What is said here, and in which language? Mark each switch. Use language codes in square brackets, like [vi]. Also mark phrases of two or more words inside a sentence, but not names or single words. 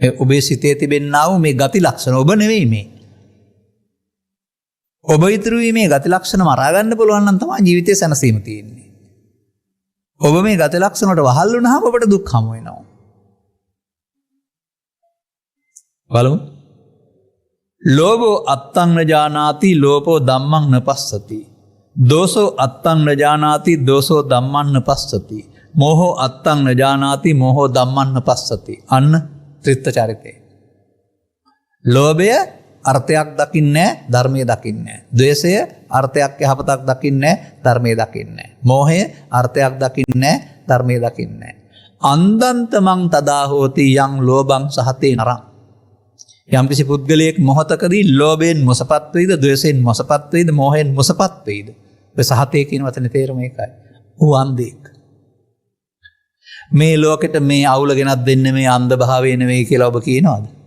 [si] ඔබේ සිතේ තිබෙන්නා වූ මේ ගති ලක්ෂණ ඔබ නෙවෙයි මේ. ඔබ ඉතුරු මේ ගති ලක්ෂණ මරා ගන්න පුළුවන් නම් තමයි ජීවිතේ සැනසීම තියෙන්නේ. ඔබ මේ ගති ලක්ෂණ වලට වහල් වුණාම ඔබට දුක් හමු වෙනවා. බලමු. [pi] ලෝභෝ අත්තං නජානාති ලෝභෝ ධම්මං නපස්සති. දෝසෝ අත්තං නජානාති දෝසෝ ධම්මං නපස්සති. මෝහෝ අත්තං නජානාති මෝහෝ ධම්මං නපස්සති. අන්න ත්‍රිත්ත චරිතේ. [si] ලෝභය අර්ථයක් දකින්නේ ධර්මයේ දකින්නේ. ද්වේෂය අර්ථයක් යහපතක් දකින්නේ ධර්මයේ දකින්නේ. මෝහය අර්ථයක් දකින්නේ ධර්මයේ දකින්නේ. [pi] අන්දන්තමං තදා හෝති යං ලෝභං සහතේ නරං. [si] යම්කිසි පුද්ගලයෙක් මොහතකදී ලෝභයෙන් මොසපත් වෙයිද, ද්වේෂයෙන් මොසපත් වෙයිද, මෝහයෙන් මොසපත් වෙයිද? ඔය සහතේ කියන වචනේ තේරුම ඒකයි. ඌ අන්ධෙක්. මේ ලෝකෙට මේ අවුල ගෙනත් දෙන්නේ මේ අන්ධ භාවය නෙවෙයි කියලා ඔබ කියනවාද?